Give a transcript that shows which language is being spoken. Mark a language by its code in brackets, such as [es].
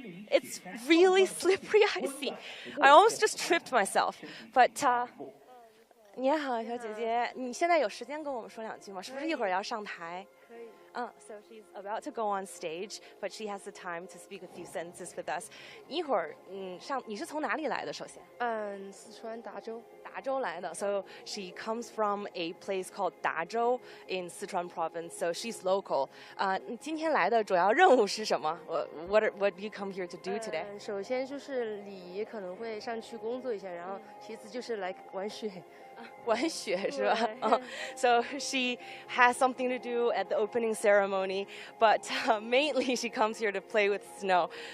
[en] It's really slippery, icy. I almost just tripped myself. [zh] But 你好，小姐姐，你现在有时间跟我们说2句吗？是不是一会儿要上台？可以。 [en] So she's about to go on stage, but she has the time to speak a few sentences with us. [zh] 一会儿，你是从哪里来的？首先，四川达州。达州来的。 [en] So she comes from a place called 达州 in Sichuan province. So she's local. [zh] 你今天来的主要任务是什么？ [en] What do you come here to do today? [zh] 首先就是礼仪，可能会上去工作一下，然后其次就是来玩雪。玩雪是吧？ [en] So she has something to do at the opening ceremony, but mainly she comes here to play with snow.